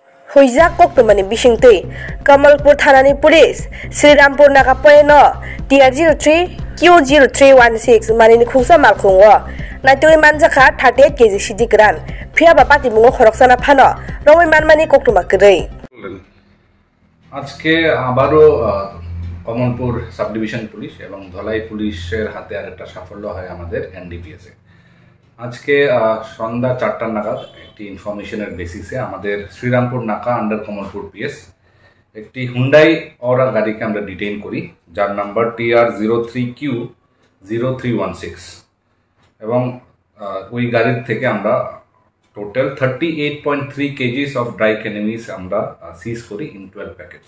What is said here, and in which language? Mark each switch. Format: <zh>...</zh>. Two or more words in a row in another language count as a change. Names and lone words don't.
<trp>Huijak koktumani bisingtui Kamalpur thanani police Srirampur naga poino TR03 Q0316 manini khungsa malkhungo naitui manjaka 38 kg sidi gran phiaba pati mungo khoroksana phano roi manmani koktuma krei</trp> <bn>আজকে আবারও কমলপুর</bn> <en>sub division police</en> <bn>এবং ধলাই পুলিশের হাতে আরেকটা সাফল্য হয় আমাদের এনডিপিএস এ। আজকে সন্ধ্যা 4টা নাগাদ একটি</bn> <en>information basis</en> <bn>আমাদের শ্রীরামপুর নাকা</bn> <en>under Kamalpur PS</en> <bn>একটি হুন্ডাই অরা গাড়িকে আমরা ডিটেইন করি, যার নাম্বার TR03Q0316 এবং ওই গাড়ির থেকে আমরা</bn> <en>total 38.3 kgs of dry cannabis</en> <bn>আমরা সিজ করি</bn> <en>in 12 packets.</en>